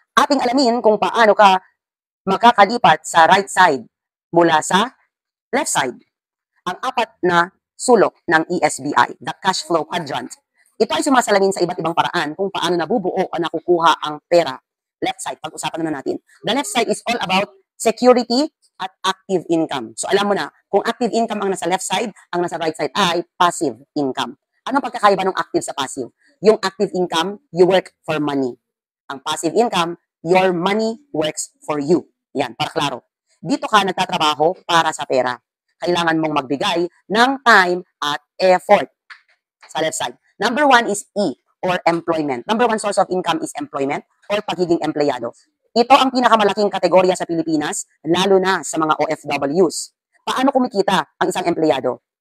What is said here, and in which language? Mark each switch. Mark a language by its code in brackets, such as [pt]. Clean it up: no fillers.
[tl] Ating alamin kung paano ka makakalipat sa right side mula sa left side. Ang apat na sulok ng ESBI, [en] the cash flow quadrant. [tl] Ito ay sumasalamin sa iba't ibang paraan kung paano nabubuo o nakukuha ang pera. Left side, pag-usapan na natin. [en] The left side is all about security at active income. [tl] So alam mo na, kung active income ang nasa left side, ang nasa right side ay passive income. Anong pagkakaiba ng active sa passive? [en] Yung active income, you work for money. Ang passive income, your money works for you. [tl] Yan, para klaro. Dito ka nagtatrabaho para sa pera. Kailangan mong magbigay ng time at effort sa left side. [en] Number 1 is E, or employment. Number 1 source of income is employment or [tl] pagiging empleyado. Ito ang pinakamalaking kategorya sa Pilipinas, lalo na sa mga OFWs. Paano kumikita ang isang empleyado?